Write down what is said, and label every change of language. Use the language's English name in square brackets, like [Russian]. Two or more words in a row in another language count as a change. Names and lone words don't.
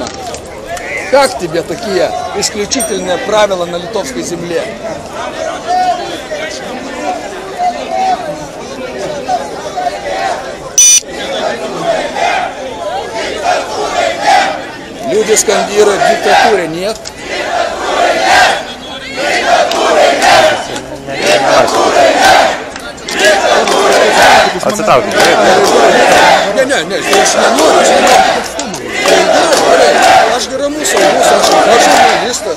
[Russian] Как тебе такие исключительные правила на литовской земле? Люди скандируют «диктатуре нет». [Lithuanian] Atsitraukit. Ne, aš nenoriu. Aš ramus, aš žurnalistas.